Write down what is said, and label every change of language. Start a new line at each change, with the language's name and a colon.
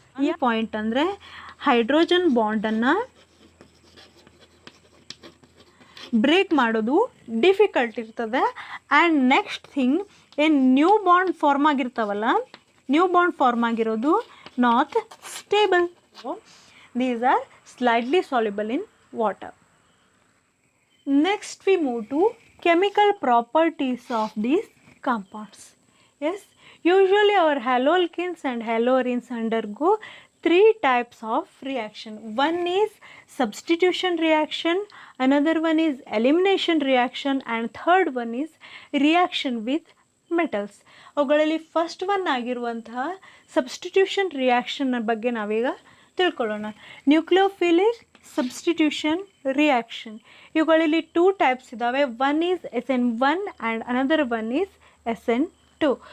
Kannada: ಈ ಪಾಯಿಂಟ್ ಅಂದರೆ hydrogen ಬಾಂಡನ್ನು break ಮಾಡೋದು ಡಿಫಿಕಲ್ಟ್ ಇರ್ತದೆ.
English: and next thing,
Kannada: ಏನು new bond form ಆಗಿರ್ತಾವಲ್ಲ, new bond form ಆಗಿರೋದು
English: Not stable. These are slightly soluble in water. Next we move to chemical properties of these compounds. Yes, usually our haloalkanes and halorines undergo 3 types of reaction. One is substitution reaction, another one is elimination reaction, and third one is reaction with metals.
Kannada: ಅವುಗಳಲ್ಲಿ first one ಆಗಿರುವಂತಹ substitution reaction ಬಗ್ಗೆ ನಾವೀಗ ತಿಳ್ಕೊಳ್ಳೋಣ. Nucleophilic substitution reaction, ಇವುಗಳಲ್ಲಿ 2 types ಇದ್ದಾವೆ.
English: One is SN1 and another one is SN2.